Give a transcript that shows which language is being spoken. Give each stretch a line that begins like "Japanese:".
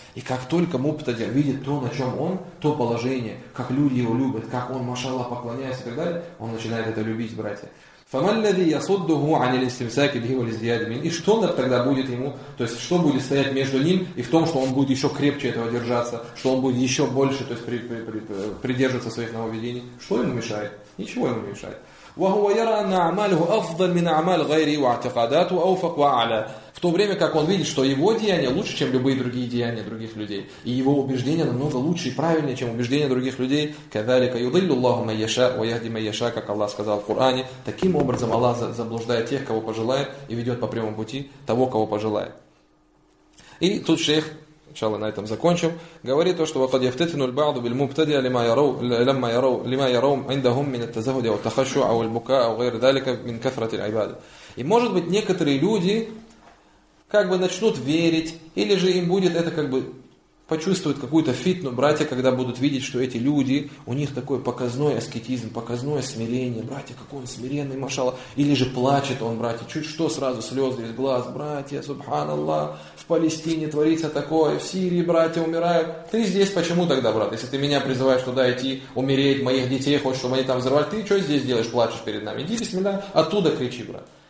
Russian: И как только мубтадя видит то, на чем он, то положение, как люди его любят, как он, машаллах, поклоняется и так далее, он начинает это любить, братья.
Arabic: فَمَا الَّذِي يَصُدُّهُ عَنِ الْإِسْتِمْسَاكِ بِهِ وَلِزْدِيَادِ مِنْ.
Russian: И что тогда будет ему, то есть что будет стоять между ним и в том, что он будет еще крепче этого держаться, что он будет еще больше, то есть придерживаться своих нововведений. Что ему мешает? Ничего ему не мешает.
Arabic: وهو يرى أن أعماله أفضل من أعمال غيره واعتقاداته أوفق وأعلى.
Russian: В то время, как он видит, что его деяния лучше, чем любые другие деяния других людей. И его убеждения намного лучше и правильнее, чем убеждения других людей.
Arabic: كَذَلِكَ يُضِلُّ اللَّهُ مَنْ يَشَاءُ وَيَهْدِي مَنْ يَشَاءُ,
Russian: как Аллах сказал в Коране. Таким образом Аллах заблуждает тех, кого пожелает, и ведет по прямому пути того, кого пожелает. И тут шейх, сначала на этом закончим, говорит то, что
Arabic: وَقَدْ يَفْتَتِنُ الْبَعْضُ بِالْمُبْتَدِيَ لِمَا يَرَوْمْ عِنْدَهُمْ مِنَ التَّزَهُدِ وَالتَّخَشُّ أَوْ الْبُكَاءُ أَوْ غَيْرِ ذَلِكَ مِنْ كَثْرَةِ الْعِبَادِ.
Russian: И может быть, некоторые люди как бы начнут верить, или же им будет это как бы почувствовать какую-то фитну, братья, когда будут видеть, что эти люди, у них такой показной аскетизм, показное смирение, братья, какой он смиренный, машалла, или же плачет он, братья, чуть что, сразу слезы из глаз, братья, субханаллах, в Палестине творится такое, в Сирии, братья, умирают, ты здесь почему тогда, брат, если ты меня призываешь туда идти, умереть, моих детей хочешь, чтобы они там взорвали, ты что здесь делаешь, плачешь перед нами, иди бисмилля, оттуда кричи, брат.